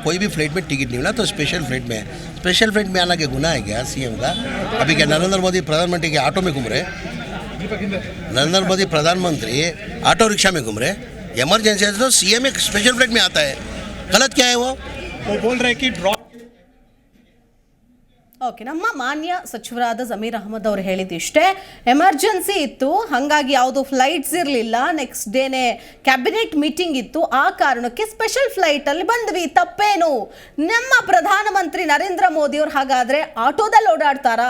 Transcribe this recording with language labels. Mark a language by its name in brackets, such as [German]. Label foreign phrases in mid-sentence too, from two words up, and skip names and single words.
[Hindi] कोई भी फ्लाइट में टिकट नहीं मिला तो [English] special flight [Hindi] में आना के गुनाह है क्या सीएम का? अभी क्या नरेंद्र मोदी प्रधानमंत्री के ऑटो में घूम रहे? नरेंद्र मोदी प्रधानमंत्री [English] auto rickshaw [Hindi] में घूम रहे? इमरजेंसी है तो सीएम एक [English] special flight [Hindi] में आता है, गलत क्या है वो बोल रहे हैं कि ड्रॉट [Kannada] ಓಕೆ, ನಮ್ಮ ಮಾನ್ಯ ಸಚಿವರಾದ ಜಮೀರ್ ಅಹಮದ್ ಅವರು ಹೇಳಿದಿಷ್ಟೇ, ಎಮರ್ಜೆನ್ಸಿ ಇತ್ತು, ಹಾಗಾಗಿ ಯಾವುದು ಫ್ಲೈಟ್ಸ್ ಇರಲಿಲ್ಲ, [English] next day-ne cabinet meeting [Kannada] ಇತ್ತು, ಆ ಕಾರಣಕ್ಕೆ [English] special flight-alli [Kannada] ಬಂದ್ವಿ, ತಪ್ಪೇನು? ನಮ್ಮ ಪ್ರಧಾನಮಂತ್ರಿ ನರೇಂದ್ರ ಮೋದಿ ಅವರು ಹಾಗಾದರೆ ಆಟೋದಲ್ಲಿ ಓಡಾಡ್ತಾರಾ?